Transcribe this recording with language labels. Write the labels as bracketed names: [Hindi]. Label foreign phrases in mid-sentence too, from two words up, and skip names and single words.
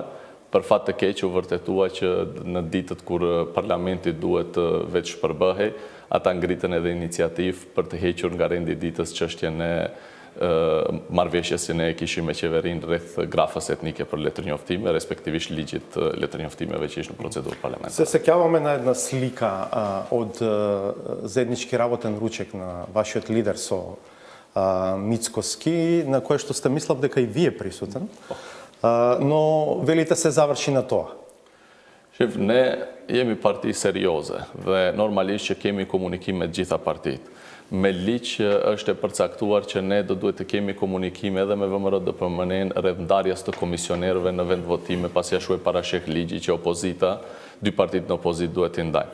[Albanian] Për fat të keq u vërtetua që në ditët kur parlamenti duhet të vetë shpërbëhej, ata ngritën edhe iniciativë për të hequr nga rendi ditës çështjen e marrëveshjes që ne e kishim me qeverinë rreth grafës etnike për letërnjoftime, respektivisht ligjit letërnjoftimeve që ishte në procedurë parlamentare. [Macedonian] Се сеќаваме на една слика од заеднички работен ручек на вашиот лидер со Мицкоски, на кое што сте мислам дека и вие присутен, но велите се заврши на тоа. [Albanian] Shef, ne jemi parti serioze dhe normalisht që kemi komunikim me të gjitha partitë. Me ligj është e përcaktuar që ne do duhet të kemi komunikime edhe me VMRO DPMN rreth ndarjes të komisionerëve në vend votime, pasi ashtu e parashek ligji që opozita, dy partitë në opozitë duhet të ndajnë.